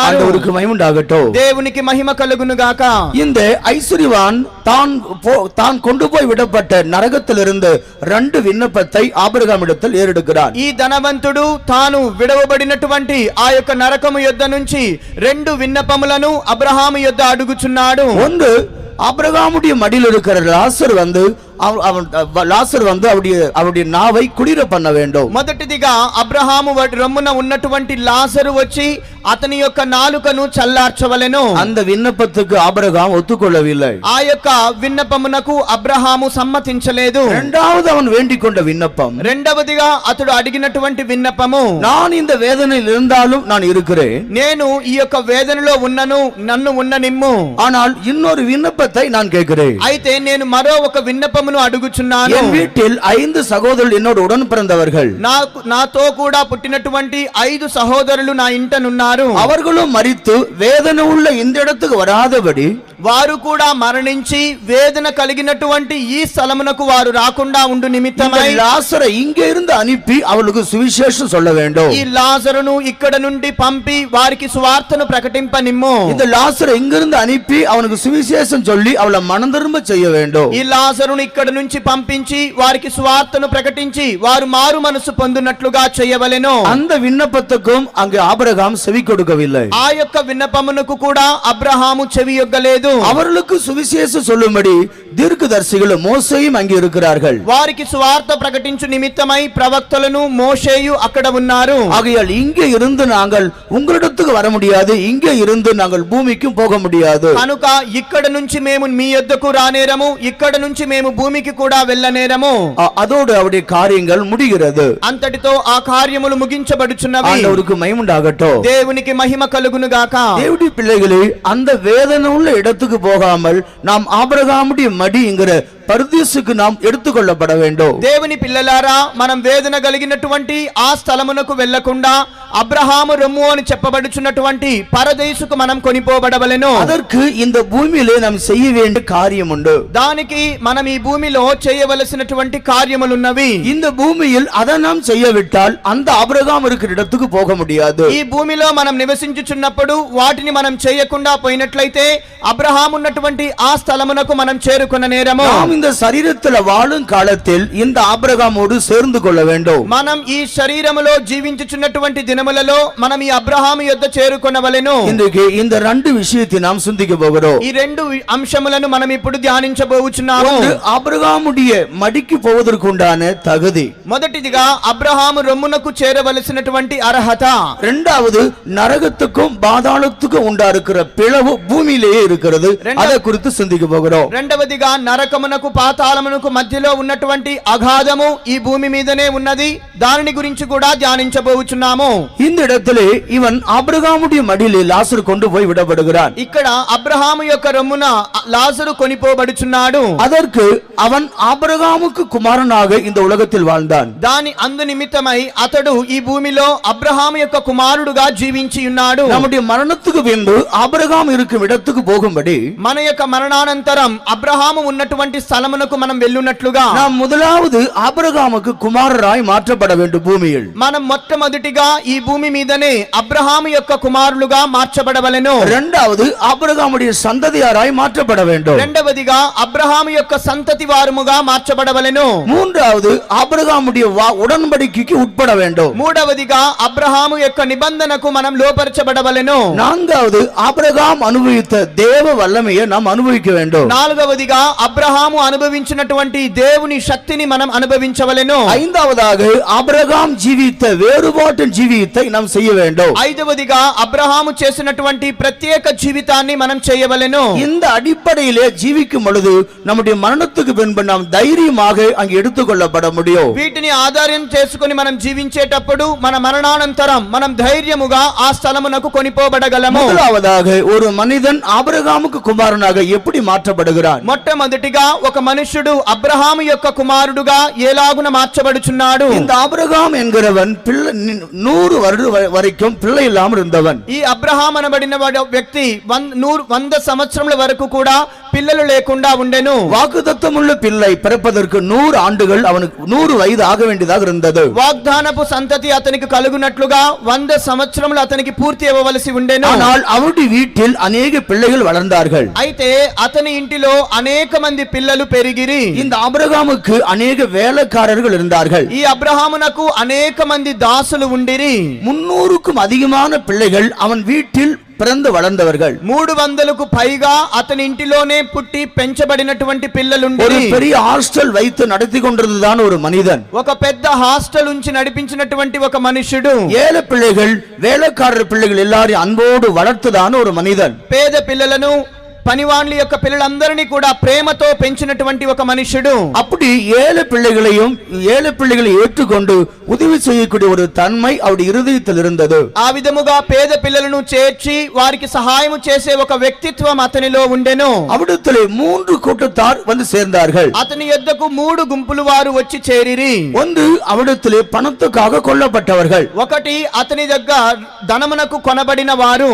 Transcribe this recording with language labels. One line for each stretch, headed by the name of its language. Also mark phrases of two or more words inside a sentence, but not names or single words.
Tamil: ஆண்டவருக்கு மகிமையுண்டாகட்டும்.
Telugu: దేవునికి మహిమ కలుగును గాక.
Tamil: இந்த ஐஸ்வர்யவான் தான் கொண்டு போய் விடப்பட்ட நரகத்திலிருந்து 2 விண்ணப்பத்தை ஆபிரகாமிடத்தில் ஏறெடுக்கிறார்.
Telugu: ఈ ధనవంతుడు తాను విడవబడినటువంటి ఆ యొక్క నరకము యొద్ద నుంచి 2 విన్నపములను అబ్రహాము యొద్ద అడుగుచున్నాడు.
Tamil: ஒன்று, ஆபிரகாமுடைய மடியில் இருக்கிற லாசர் வந்து லாசர் வந்து அவருடைய நாவை குளிர பண்ண வேண்டும்.
Telugu: మొదటిదిగా అబ్రహాము రొమ్మున ఉన్నటువంటి లాజరు వచ్చి అతని యొక్క నాలుకను చల్లార్చవలెను.
Tamil: அந்த విన్నపத்துக்கு ஆபிரகாம் ஒத்துக்கொள்ளவில்லை.
Telugu: ఆ యొక్క విన్నపమునకు అబ్రహాము సమ్మతించలేదు.
Tamil: இரண்டாவது அவன் வேண்டிக் கொண்ட விண்ணப்பம்,
Telugu: రెండవదిగా అతడు అడిగినటువంటి విన్నపము,
Tamil: நான் இந்த வேதனையில் இருந்தாலும் நான் இருக்கிறேன்,
Telugu: నేను ఈ యొక్క వేదనలో ఉన్నను, నన్ను ఉన్ననిమ్ము.
Tamil: ஆனால் இன்னொரு விண்ணப்பத்தை நான் கேட்கிறேன்.
Telugu: అయితే నేను మరో ఒక విన్నపమును అడుగుచున్నాను.
Tamil: என் வீட்டில் 5 சகோதரர்கள் என்னோடு உடன் பிறந்தவர்கள்,
Telugu: నాతో కూడా పుట్టినటువంటి 5 సహోదరులు నా ఇంటనున్నారు.
Tamil: அவர்களும் மரித்து வேதனை உள்ள இந்த இடத்துக்கு வராதபடி,
Telugu: వారు కూడా మరణించి వేదన కలిగినటువంటి ఈ స్థలమునకు వారు రాకుండా ఉండు నిమిత్తమై
Tamil: லாசரை இங்கே இருந்து அனுப்பி அவளுக்கு சுவிசேஷம் சொல்ல வேண்டும்.
Telugu: ఈ లాజరును ఇక్కడ నుండి పంపి వారికి సువార్తను ప్రకటింపనిమ్ము.
Tamil: இந்த லாசரை இங்கிருந்து அனுப்பி அவனுக்கு சுவிசேஷம் சொல்லி அவளை மனம் திரும்ப செய்ய வேண்டும்.
Telugu: ఈ లాజరును ఇక్కడ నుంచి పంపించి వారికి సువార్తను ప్రకటించి వారు మారు మనసు పొందునట్లుగా చేయవలెను.
Tamil: அந்த விண்ணப்பத்துக்கும் அங்கே ஆபிரகாம் செவி கொடுக்கவில்லை.
Telugu: ఆ యొక్క విన్నపమునకు కూడా అబ్రహాము చెవియొగ్గలేదు.
Tamil: அவர்களுக்கு சுவிசேஷம் சொல்லும்படி தீர்க்கதரிசிகள் மோசேயும் அங்கே இருக்கிறார்கள்.
Telugu: వారికి సువార్త ప్రకటించు నిమిత్తమై ప్రవక్తలను మోషేయు అక్కడ ఉన్నారు.
Tamil: ஆகையால் இங்கே இருந்து நாங்கள் உங்களிடத்துக்கு வர முடியாது, இங்கே இருந்து நாங்கள் பூமிக்கும் போக முடியாது.
Telugu: కనుక ఇక్కడ నుంచి మేము మీ యొద్దకు రానేరము, ఇక్కడ నుంచి మేము భూమికి కూడా వెళ్ళనేరము.
Tamil: அதோடு அவருடைய காரியங்கள் முடிகிறது.
Telugu: అంతటితో ఆ కార్యములు ముగించబడుచున్నవి.
Tamil: ஆண்டவருக்கு மகிமையுண்டாகட்டும்.
Telugu: దేవునికి మహిమ కలుగును గాక.
Tamil: தேவனுடைய பிள்ளைகளே, அந்த வேதனை உள்ள இடத்துக்கு போகாமல் நாம் ஆபிரகாமுடைய மடிங்கிற பரதேசுக்கு நாம் எடுத்துக்கொள்ளப்பட வேண்டும்.
Telugu: దేవుని పిల్లలారా, మనం వేదన కలిగినటువంటి ఆ స్థలమునకు వెళ్లకుండా అబ్రహాము రొమ్ము అని చెప్పబడుచున్నటువంటి పరదేశుకు మనం కొనిపోబడవలెను.
Tamil: அதற்கு இந்த பூமியிலே நாம் செய்ய வேண்டிய காரியம் உண்டு.
Telugu: దానికి మనం ఈ భూమిలో చేయవలసినటువంటి కార్యములున్నవి.
Tamil: இந்த பூமியில் அதை நாம் செய்யவிட்டால் அந்த ஆபிரகாம் இருக்கிற இடத்துக்கு போக முடியாது.
Telugu: ఈ భూమిలో మనం నివసించుచున్నప్పుడు వాటిని మనం చేయకుండా పోయినట్లయితే అబ్రహాము ఉన్నటువంటి ఆ స్థలమునకు మనం చేరుకొన నేరము.
Tamil: நாம் இந்த சரீரத்தில் வாழும் காலத்தில் இந்த ஆபிரகாமோடு சேர்ந்து கொள்ள வேண்டும்.
Telugu: మనం ఈ శరీరములో జీవించుచున్నటువంటి దినములలో మనం ఈ అబ్రహాము యొద్ద చేరుకొనవలెను.
Tamil: இன்றைக்கு இந்த 2 விஷயத்தை நாம் சிந்திக்க போகிறோம்.
Telugu: ఈ 2 అంశములను మనం ఇప్పుడు ధ్యానించబోచున్నాము.
Tamil: ஒன்று, ஆபிரகாமுடைய மடிக்கு போவதற்குண்டான தகுதி.
Telugu: మొదటిదిగా అబ్రహాము రొమ్మునకు చేరవలసినటువంటి అర్హత.
Tamil: இரண்டாவது, நரகத்துக்கும் பாதாளத்துக்கும் உண்டாருக்கிற பிளவு பூமியிலேயே இருக்கிறது. அதை குறித்து சிந்திக்க போகிறோம்.
Telugu: రెండవదిగా నరకమునకు పాతాళమునకు మధ్యలో ఉన్నటువంటి అగాధము ఈ భూమి మీదనే ఉన్నది. దానిని గురించి కూడా ధ్యానించబోచున్నాము.
Tamil: இந்த இடத்திலே இவன் ஆபிரகாமுடைய மடியிலே லாசர் கொண்டு போய் விடப்படுகிறான்.
Telugu: ఇక్కడ అబ్రహాము యొక్క రొమ్మున లాజరు కొనిపోబడుచున్నాడు.
Tamil: அதற்கு அவன் ஆபிரகாமுக்கு குமாரனாக இந்த உலகத்தில் வாழ்ந்தான்.
Telugu: దాని అందు నిమిత్తమై అతడు ఈ భూమిలో అబ్రహాము యొక్క కుమారుడుగా జీవించి ఉన్నాడు.
Tamil: நம்முடைய மரணத்துக்கு பின்பு ஆபிரகாம் இருக்கும் இடத்துக்கு போகும்படி
Telugu: మన యొక్క మరణానంతరం అబ్రహాము ఉన్నటువంటి స్థలమునకు మనం వెళ్ళునట్లుగా
Tamil: நாம் முதலாவது ஆபிரகாமுக்கு குமாரராய் மாற்றப்பட வேண்டும். பூமியில்
Telugu: మనం మొట్టమొదటిగా ఈ భూమి మీదనే అబ్రహాము యొక్క కుమారులుగా మార్చబడవలెను.
Tamil: இரண்டாவது, ஆபிரகாமுடைய சந்ததியாராய் மாற்றப்பட வேண்டும்.
Telugu: రెండవదిగా అబ్రహాము యొక్క సంతతి వారముగా మార్చబడవలెను.
Tamil: மூன்றாவது, ஆபிரகாமுடைய உடன்படிக்கைக்கு உட்பட வேண்டும்.
Telugu: మూడవదిగా అబ్రహాము యొక్క నిబంధనకు మనం లోపరచబడవలెను.
Tamil: நான்காவது, ஆபிரகாம் அனுபவித்த தேவ வல்லமையை நாம் அனுபவிக்க வேண்டும்.
Telugu: నాలుగవదిగా అబ్రహాము అనుభవించినటువంటి దేవుని శక్తిని మనం అనుభవించవలెను.
Tamil: ஐந்தாவதாக, ஆபிரகாம் ஜீவித்த வேறுபாட்டின் ஜீவித்தை நாம் செய்ய வேண்டும்.
Telugu: ఐదవదిగా అబ్రహాము చేసినటువంటి ప్రత్యేక జీవితాన్ని మనం చేయవలెను.
Tamil: இந்த அடிப்படையிலே ஜீவிக்கும் பொழுது நம்முடைய மரணத்துக்கு பின்பு நாம் தைரியமாக அங்கே எடுத்துக்கொள்ளப்பட முடியும்.
Telugu: వీటిని ఆధారం చేసుకుని మనం జీవించేటప్పుడు మన మరణానంతరం మనం ధైర్యముగా ఆ స్థలమునకు కొనిపోబడగలము.
Tamil: முதலாவதாக, ஒரு மனிதன் ஆபிரகாமுக்கு குமாரனாக எப்படி மாற்றப்படுகிறான்?
Telugu: మొట్టమొదటిగా ఒక మనుష్యుడు అబ్రహాము యొక్క కుమారుడుగా ఎలాగున మార్చబడుచున్నాడు.
Tamil: இந்த ஆபிரகாம் என்கிறவன் 100 வருடம் வரைக்கும் பிள்ளை இல்லாமல் இருந்தவன்.
Telugu: ఈ అబ్రహాం అనబడిన వ్యక్తి 100 సంవత్సరముల వరకు కూడా పిల్లలు లేకుండా ఉండెను.
Tamil: வாக்குத்தத்தமுள்ள பிள்ளை பிறப்பதற்கு 100 ஆண்டுகள் அவனுக்கு 100 வயது ஆக வேண்டியதாக இருந்தது.
Telugu: వాగ్దానపు సంతతి అతనికి కలుగునట్లుగా 100 సంవత్సరములు అతనికి పూర్తి అవ్వవలసి ఉండెను.
Tamil: ஆனால் அவருடைய வீட்டில் अनेक பிள்ளைகள் வளர்ந்தார்கள்.
Telugu: అయితే అతని ఇంటిలో అనేక మంది పిల్లలు పెరిగిరి.
Tamil: இந்த ஆபிரகாமுக்கு अनेक வேலைக்காரர்கள் இருந்தார்கள்.
Telugu: ఈ అబ్రహామునకు అనేక మంది దాసులు ఉండిరి.
Tamil: 300க்கும் அதிகமான பிள்ளைகள் அவன் வீட்டில் பிறந்து வளர்ந்தவர்கள்.
Telugu: 300కు పైగా అతని ఇంటిలోనే పుట్టి పెంచబడినటువంటి
Tamil: ஒரு
Telugu: పిల్లలుండి
Tamil: பெரிய ஹாஸ்டல் வைத்து நடத்தி கொண்டிருந்ததான் ஒரு மனிதன்.
Telugu: ఒక పెద్ద హాస్టల్ ఉంచి నడిపించినటువంటి ఒక మనుషుడు,
Tamil: ஏழை பிள்ளைகள், வேலைக்காரர் பிள்ளைகள் எல்லாரையும் அன்போடு வளர்த்துதான் ஒரு மனிதன்.
Telugu: పేద పిల్లలను, పనివాళ్ళ యొక్క పిల్లలందరినీ కూడా ప్రేమతో పెంచినటువంటి ఒక మనుషుడు.
Tamil: அப்படி ஏழை பிள்ளைகளை ஏற்றுக்கொண்டு உதவி செய்யக்கூடிய ஒரு தன்மை அவருடைய இருதயத்தில் இருந்தது.
Telugu: ఆ విధముగా పేద పిల్లలను చేర్చి వారికి సహాయం చేసే ఒక వ్యక్తిత్వం అతనిలో ఉండెను.
Tamil: அவிடத்திலே 3 கூட்டத்தார் வந்து சேர்ந்தார்கள்.
Telugu: అతని యొద్దకు 3 గుంపులు వారు వచ్చి చేరిరి.
Tamil: ஒன்று அவிடத்திலே பணத்துக்காக கொல்லப்பட்டவர்கள்.
Telugu: ఒకటి అతని దగ్గర ధనమునకు కొనబడిన వారు.